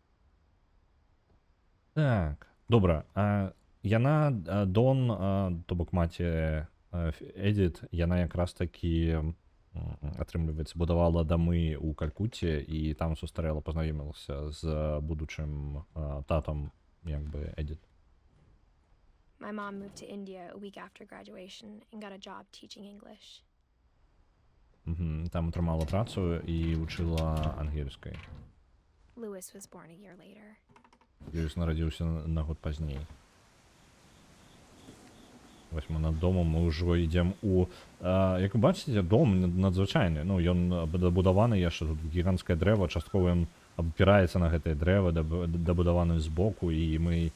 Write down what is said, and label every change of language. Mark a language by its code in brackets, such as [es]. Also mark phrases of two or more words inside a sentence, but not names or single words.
[be] Так, добра. Яна, Дон, то бок маці Эдіт, яна якраз такі, атрымліваецца, будавала дамы ў Калькутце, і там сустрэла, пазнаёмілася з будучым татам, як бы, Эдіт. [en] My mom moved to India a week after graduation and got a job teaching English. [be] Там атрымала працу і вучыла ангельскай. [en] Lewis was born a year later. [be] Льюіс нарадзіўся на год пазней. Вось мы над домом, мы ўжо ідзем у... Як вы бачыце, дом надзвычайны. Ну, ён дабудаваны яшчэ, тут гіганцкае дрэва, часткова ён абапіраецца на гэтае дрэва, дабудаваны збоку, і мы...